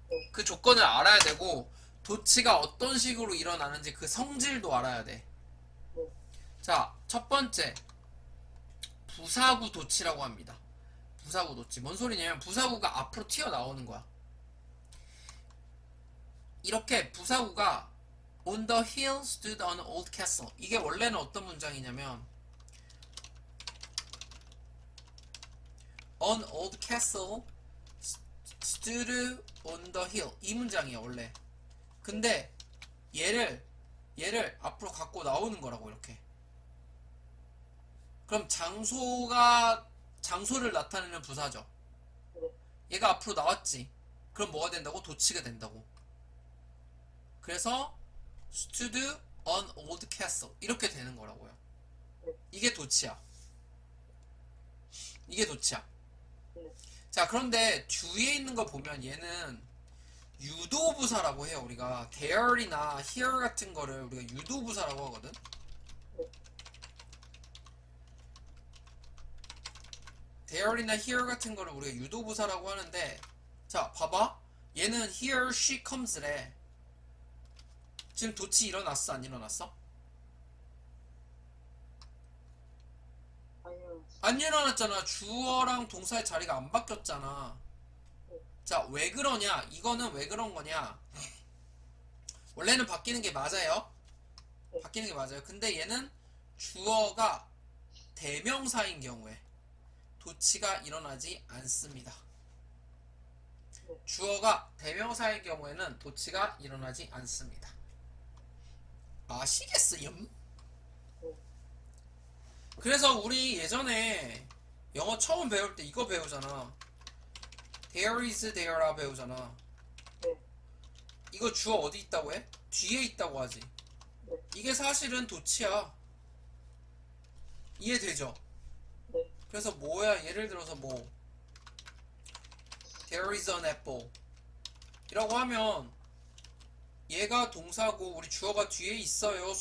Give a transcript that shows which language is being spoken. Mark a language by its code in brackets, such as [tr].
[ko] 그 조건을 알아야 되고, 도치가 어떤 식으로 일어나는지 그 성질도 알아야 돼. 자, 첫 번째 부사구 도치라고 합니다. 부사구 도치. 뭔 소리냐면 부사구가 앞으로 튀어나오는 거야. 이렇게 부사구가 [en] On the hill stood an old castle. [ko] 이게 원래는 어떤 문장이냐면 [en] An old castle stood on the hill. [ko] 이 문장이야 원래. 근데 얘를 앞으로 갖고 나오는 거라고 이렇게. 그럼 장소를 나타내는 부사죠. 얘가 앞으로 나왔지. 그럼 뭐가 된다고? 도치가 된다고. 그래서 [en] stood on old castle [ko] 이렇게 되는 거라고요. 이게 도치야. 이게 도치야. 자, 그런데 뒤에 있는 거 보면 얘는 유도부사라고 해요. 우리가 there이나 here 같은 거를 우리가 유도부사라고 하거든. there이나 here 같은 거를 우리가 유도부사라고 하는데, 자, 봐봐. 얘는 [en] here she comes [ko] 래. 지금 도치 일어났어, 안 일어났어? 안 일어났잖아. 주어랑 동사의 자리가 안 바뀌었잖아. 자, 왜 그러냐? 이거는 왜 그런 거냐? 원래는 바뀌는 게 맞아요. 바뀌는 게 맞아요. 근데 얘는 주어가 대명사인 경우에 도치가 일어나지 않습니다. 주어가 대명사인 경우에는 도치가 일어나지 않습니다. 아시겠어요? 그래서 우리 예전에 영어 처음 배울 때 이거 배우잖아. [en] There is [ko] there라 배우잖아. 이거 주어 어디 있다고 해? 뒤에 있다고 하지. 이게 사실은 도치야. 이해되죠? 그래서 뭐야? 예를 들어서 뭐 [en] There is an apple [ko] 이라고 하면 얘가 동사고 우리 주어가 뒤에 있어요.